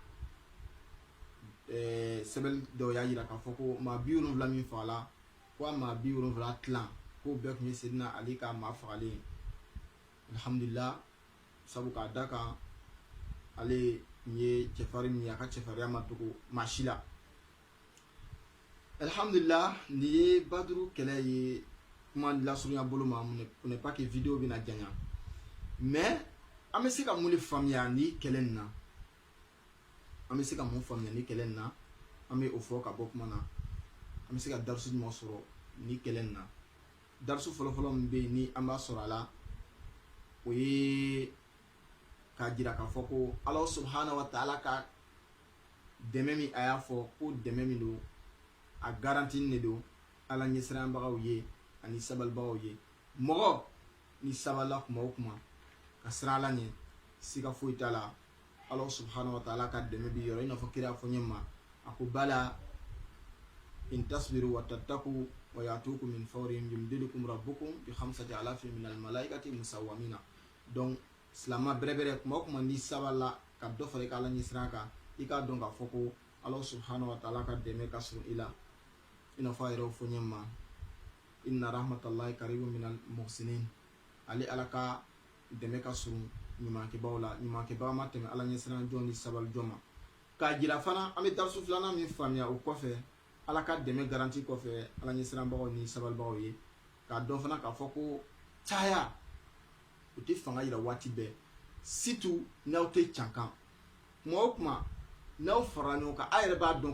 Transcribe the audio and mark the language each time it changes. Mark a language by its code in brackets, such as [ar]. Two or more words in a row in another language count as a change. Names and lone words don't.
[bm] sɛbɛn dɔw y'a jira k'a fɔ ko maa 70 min fagala ko a maa 70 tilan k'o bɛɛ kun ye Seydina Ali ka maa fagalen alhamdulillah sabu k'a da kan ale ye cɛfarin min ye a ka cɛfarinya ma dogo maa si la alhamdulillah nin ye Baduru kɛlɛ ye kuma lasurunya bolo ma [fr] on n'est pas que vidéo [bm] bɛna janya mais an bɛ se ka mun de faamuya ni kɛlɛ nin na an bɛ se ka mun faamuya ni kɛlɛ nin na an bɛ o fɔ ka bɔ kuma na an bɛ se ka darisu jumɛn sɔrɔ ni kɛlɛ nin na darisu fɔlɔfɔlɔ min bɛ yen ni an b'a sɔrɔ a la o ye k'a jira k'a fɔ ko [ar] الله سبحانه وتعالى [bm] ka dɛmɛ min a y'a fɔ ko dɛmɛ min don a garanti ne don Ala ɲɛsiranbagaw ye ani sabalibagaw ye mɔgɔ ni sabala kuma o kuma ka siran Ala ɲɛ siga foyi t'a la [ar] الله سبحانه وتعالى [bm] ka dɛmɛ bi yɔrɔ i n'a fɔ kira y'a fɔ ɲɛ ma a ko bala [ar] إن تصبروا وتتقوا ويأتوكم من فورهم يمددكم ربكم بخمسة آلاف من الملائكة مسومين [bm] donc silama bɛrɛbɛrɛ kuma o kuma ni sabala ka dɔ fara i ka Ala ɲɛsiran kan i k'a dɔn k'a fɔ ko [ar] الله سبحانه وتعالى [bm] ka dɛmɛ ka surun i la i n'a fɔ a yɛrɛ fɔ ɲɛ ma [ar] إن رحمة الله قريب من المحسنين [bm] ale Ala ka dɛmɛ ka surun ɲumankɛbagaw la ɲumankɛbaga ma tɛmɛ Ala ɲɛsiran jɔn ni sabali jɔn ma k'a jira fana an bɛ darisu filanan min faamuya o kɔfɛ Ala ka dɛmɛ garanti kɔfɛ Ala ɲɛsiranbagaw ni sabalibagaw ye k'a dɔn fana k'a fɔ ko caya o tɛ fanga yira waati bɛɛ surtout n'aw tɛ cankan kuma o kuma n'aw farala ɲɔgɔn kan a yɛrɛ b'a dɔn